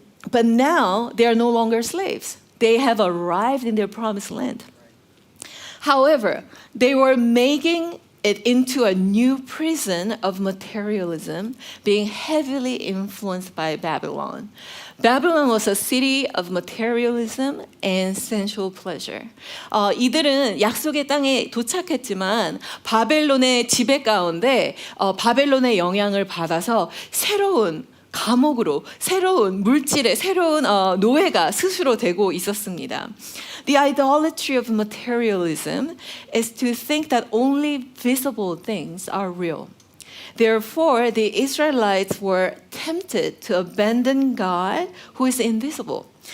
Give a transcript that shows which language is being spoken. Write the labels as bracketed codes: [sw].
[en] But now they are no longer slaves. They have arrived in their promised land. However, they were making it into a new prison of materialism, being heavily influenced by Babylon. Babylon was a city of materialism and sensual pleasure. [ko] 이들은 약속의 땅에 도착했지만 바벨론의 지배 가운데 바벨론의 영향을 받아서 새로운 감옥으로, 새로운 물질의 새로운 노예가 스스로 되고 있었습니다. [en] The idolatry of materialism is to think that only visible things are real. Therefore, the Israelites were tempted to abandon God who is invisible.